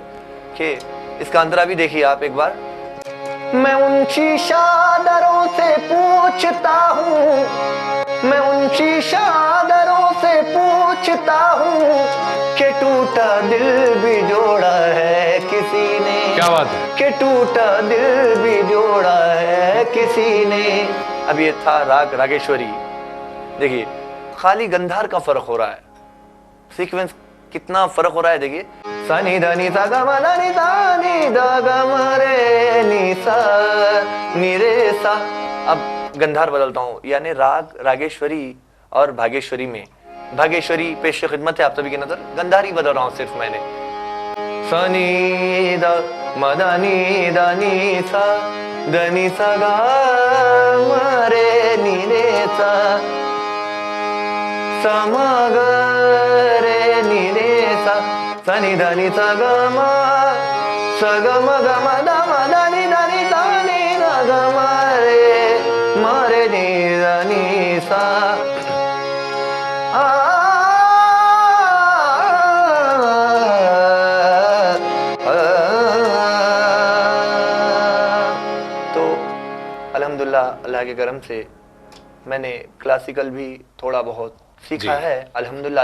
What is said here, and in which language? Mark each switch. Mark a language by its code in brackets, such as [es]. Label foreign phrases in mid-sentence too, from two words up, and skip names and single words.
[hi] कि इसका अंतरा भी देखिए आप एक बार। मैं उन शीशादरों से पूछता हूँ, मैं उन शीशादरों से पूछता हूँ कि टूटा दिल भी जोड़ा है किसी ने। क्या बात है। कि टूटा दिल भी जोड़ा है किसी ने। अब ये था राग रागेश्वरी। देखिए खाली गंधार का फर्क हो रहा है, सीक्वेंस कितना फर्क हो रहा है। देखिए सनी धनी सा ग म ध नि सा नि द ग म रे नि सा नि रे सा। अब गंधार बदलता हूँ, यानी राग रागेश्वरी और भागेश्वरी में, भागेश्वरी पेश खिदमत है आप सभी की नजर, गंधारी बदल रहा हूँ सिर्फ मैंने। सनी द म ध नि द नि सा द नि सा ग म रे नि रे सा स म ग रे नि रे सा सनी ध नि सा ग म स ग म ग म द म ध नि द नि द नि द ग म रे नि द नि सा। तो अल्हम्दुलिल्लाह अल्लाह के करम से मैंने क्लासिकल भी थोड़ा बहुत सीखा है अल्हम्दुलिल्लाह।